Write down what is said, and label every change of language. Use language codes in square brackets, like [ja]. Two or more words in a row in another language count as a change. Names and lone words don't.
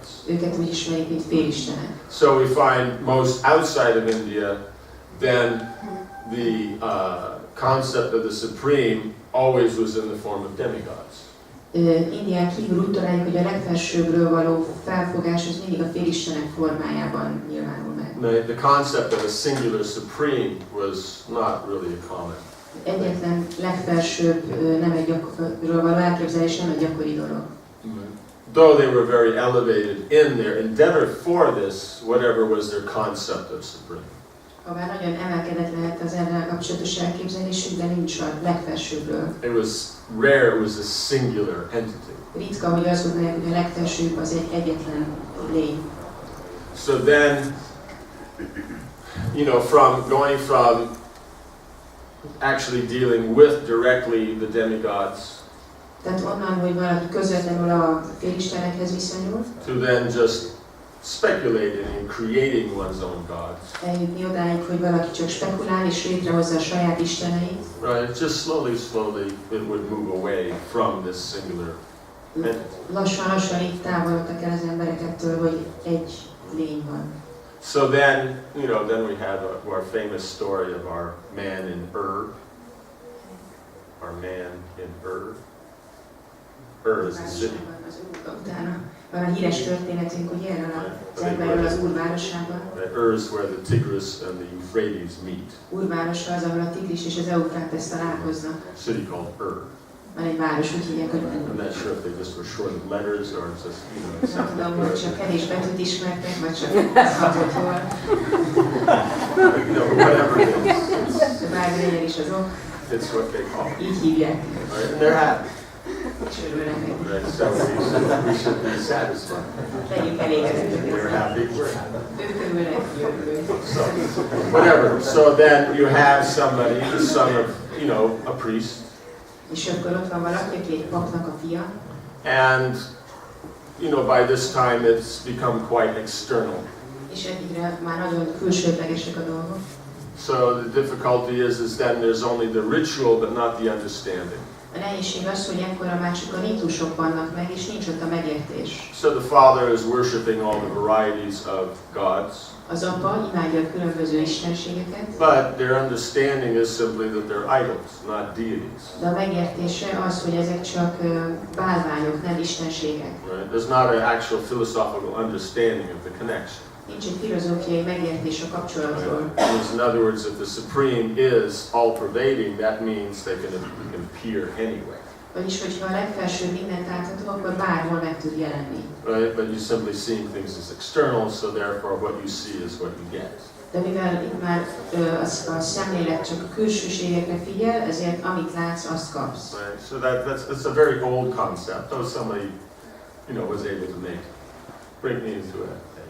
[hu] Őket úgy ismerik, mint félistenek. [en] So we find most outside of India, then the concept of the Supreme always was in the form of demigods. [hu] Indián kívül úgy találjuk, hogy a legfelsőbbről való felfogás az mindig a félistenek formájában nyilvánul meg. [en] The concept of a singular Supreme was not really a common. [hu] Egyetlen legfelsőbb nem egy gyakorról való elképzelés nem egy gyakori dolog. [en] Though they were very elevated in their endeavor for this, whatever was their concept of Supreme. [hu] Habár nagyon emelkedett lehet az ezzel kapcsolatos elképzelésük, de nincs a legfelsőbbről. [en] It was rare, it was a singular entity. [hu] Ritka, hogy azt gondolják, hogy a legfelsőbb az egy egyetlen lény. [en] So then, going from actually dealing with directly the demigods [hu] Tehát onnan, hogy valaki közvetlenül a félistenekhez viszonyul, [en] to then just speculating and creating one's own gods. [hu] eljutni odáig, hogy valaki csak spekulál és létrehozza a saját isteneit. [en] Right, just slowly it would move away from this singular entity. [hu] Lassan így távolodtak el az emberek ettől, hogy egy lény van. [en] So then, then we have our famous story of our man in Ur. Our man in Ur. Ur is the city. [hu] Utána van a híres történetünk, ugye, erről az emberről az Úr városában. [en] Ur is where the Tigris and the Euphrates meet. [hu] Úr városa az, ahol a Tigris és az Eufrates találkoznak. [en] City called Ur. [hu] Van egy város, úgy hívják, hogy [en] I'm not sure if they just were short of letters or just, [hu] nem tudom, hogy csak kevés betűt ismertek, vagy csak hatotól. [en] Whatever it is. [hu] Bármi legyen is az ok. [en] It's what they call it. [hu] Így hívják. [en] Right? And they're happy. [hu] És örülnek neki. [en] Right? So we should be satisfied. [hu] Legyünk elégedettek. [en] They're happy, we're happy. [hu] Ők örülnek, [en] So, whatever. So then you have somebody, the son of, a priest. [hu] És akkor ott van valaki, aki egy papnak a fia. [en] And, by this time it's become quite external. [hu] És egyre már nagyon külsődlegesek a dolgok. [en] So the difficulty is then there's only the ritual but not the understanding. [hu] A nehézség az, hogy ekkora már csak a ritusok vannak meg, és nincs ott a megértés. [en] So the Father is worshipping all the varieties of gods. [hu] Az apa imádja a különböző istenségeket, [en] But their understanding is simply that they're idols, not deities. [hu] de a megértése az, hogy ezek csak bálványok, nem istenségek. [en] Right? There's not an actual philosophical understanding of the connection. [hu] Nincs egy filozófiai megértés a kapcsolatról. [en] Right? In other words, if the Supreme is all-pervading, that means they can appear anywhere. [hu] Vagyis, hogyha a legfelsőbb mindent átható, akkor bárhol meg tud jelenni. [en] Right? But you're simply seeing things as external, so therefore what you see is what you get. [hu] De mivel itt már a szemlélet csak a külsőségekre figyel, ezért amit látsz, azt kapsz. [en] Right? So that's a very old concept. Though somebody, was able to bring me into it.